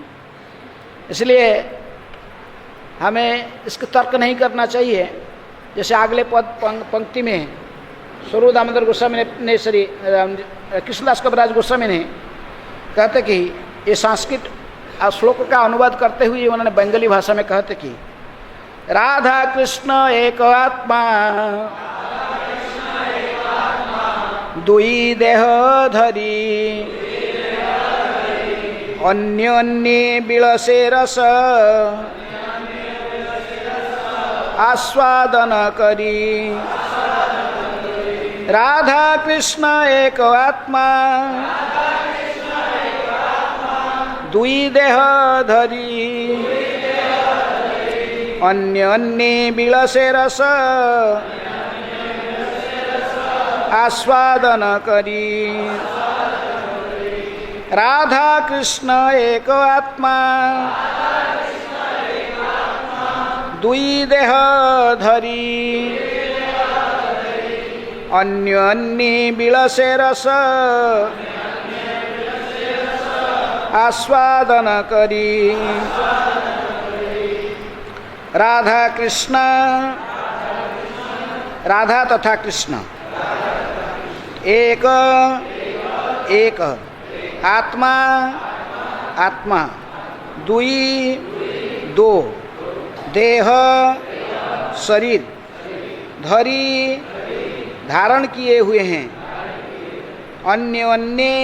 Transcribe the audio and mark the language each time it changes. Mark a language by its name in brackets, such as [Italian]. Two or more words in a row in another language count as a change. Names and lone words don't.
[Hindi] इसलिए हमें इसका तर्क नहीं करना चाहिए। जैसे अगले पंक्ति में स्वरूप दामोदर गोस्वामी ने श्री कृष्णदास कविराज गोस्वामी ने कहते कि ये संस्कृत श्लोक का अनुवाद करते हुए उन्होंने बंगाली भाषा में कहते कि [Bangla] রাধা কৃষ্ণ এক আত্মা দুই দেহ ধরি অন্য অন্য বিলসে রস আস্বাদন করি। রাধা কৃষ্ণ এক আত্মা দুই দেহ ধরি অন্য অন্য বিলসে রস আস্বাদন করি। রাধা কৃষ্ণ এক আত্মা দুই দেহ ধরি অন্য অন্য বিলসে রস আস্বাদন করি রাধা কৃষ্ণ [Hindi] राधा तथा कृष्ण एक एक आत्मा आत्मा दुई दो देह शरीर धरी धारण किए हुए हैं अन्य अन्य